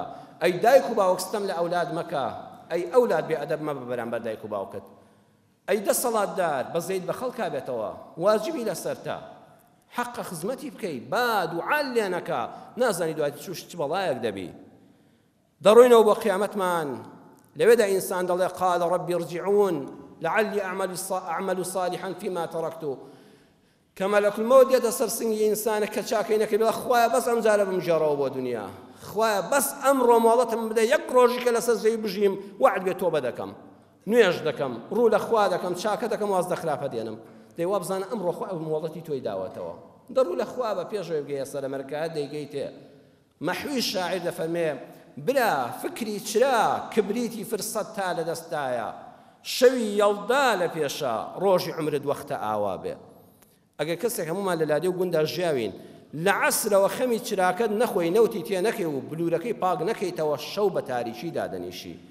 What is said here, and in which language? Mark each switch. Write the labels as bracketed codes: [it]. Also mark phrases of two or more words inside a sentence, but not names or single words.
[ckb] ئەی دایک و باوک ستەم لە ئەولاد مەکە ئەی ئەولاد بێئەدەب مەبە بەرامبەر دایک و باوکت ئەی دەسەڵاتدار بەزەیت بە خەڵکا بێتەوە واجبی لەسەرتە حق خزمەتی بکەی با دوعا لێ نەکە نازانی دوای تووش چ بەڵایەک دەبی دەڕۆینەوە بۆ قیامەتمان لەوێدا ئینسان دەڵێ [ar] قال ربي ارجعون لعلي أعمل صالحا فيما تركت كما لك الموت يتسر [ckb] سنگی ئینسانە کە چاکەی نەکەی بڵێ خوایە بەس ئەم جارە بمژێڕەوە بۆ دنیا خوایە بەس ئەمڕۆ مۆڵەتم بدە یەک ڕۆژی کە لەسەر زەوی بژیم وعد بێ تۆبە دەکەم نوێژ دەکەم ڕوو لە خوا دەکەم چاکە دەکەم واز دەخراپە دێنم دەیوا بزانە ئەمڕۆ خوا مۆڵەتی تۆی داوەتەوە دەڕوو لە خوا بە پێشەوەی بگەیە سەرەمەرگات دەیگەیتێ مەحوی شاعیر دەفەرمێ برا فکری چرا کبریتی فرسەت تا لە دەستایە شەوی یەڵدا لە پێشە ڕۆژی عمرت وەختە ئاوا بێ ئەگەر کەسێک هەمومان لە لادێ و گوندا ژیاوین لە عەسرەوە خەمی چراکەت نەخۆی نەوتی تێ نەکەی و بلوورەکەی پاک نەکەیتەوە شەو بە تاریکی دادەنیشی